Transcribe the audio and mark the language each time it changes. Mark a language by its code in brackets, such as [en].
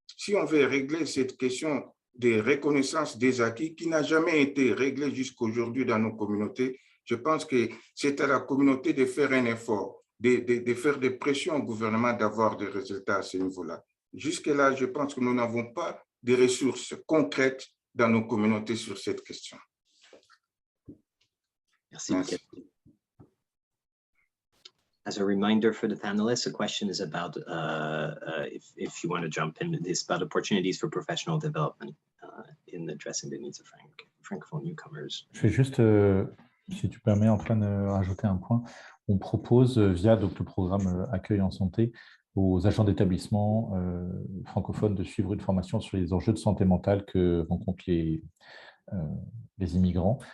[fr] Si on veut régler cette question de reconnaissance des acquis qui n'a jamais été réglée jusqu'à aujourd'hui dans nos communautés, je pense que c'est à la communauté de faire un effort, de faire des pressions au gouvernement d'avoir des résultats à ce niveau-là. Jusque-là, je pense que nous n'avons pas de ressources concrètes dans nos communautés sur cette question. Merci. [en] As a reminder for the panelists, the question is about, if you want to jump in, it's about opportunities for professional development in addressing the needs of francophone newcomers. [fr] Je vais juste, si tu permets, Antoine, rajouter un point. On propose, via donc, le programme Accueil en santé, aux agents d'établissement francophones de suivre une formation sur les enjeux de santé mentale que rencontrent les immigrants.